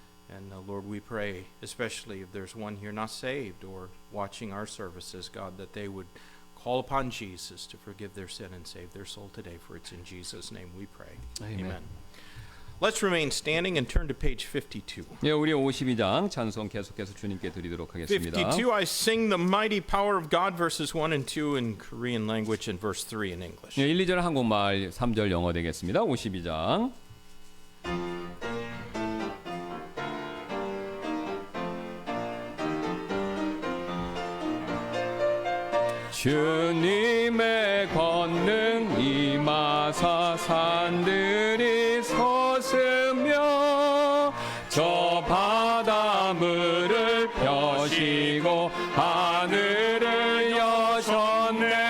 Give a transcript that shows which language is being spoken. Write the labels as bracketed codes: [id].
[en] And Lord, we pray, especially if there's one here not saved or watching our services, God, that they would call upon Jesus to forgive their sin and save their soul today, for it's in Jesus' name we pray. Amen. Let's remain standing and turn to page 52. [ko] 예, 우리 52장 찬송 계속해서 주님께 드리도록 하겠습니다. [en] 52, I sing the mighty power of God, verses 1 and 2 in Korean language and verse 3 in English. [ko] 예, 1, 2절 한국말, 3절 영어 되겠습니다. 52장. 주님의 권능 임하사 산들이 솟으며 저 바닷물을 펴시고 하늘을 여셨네.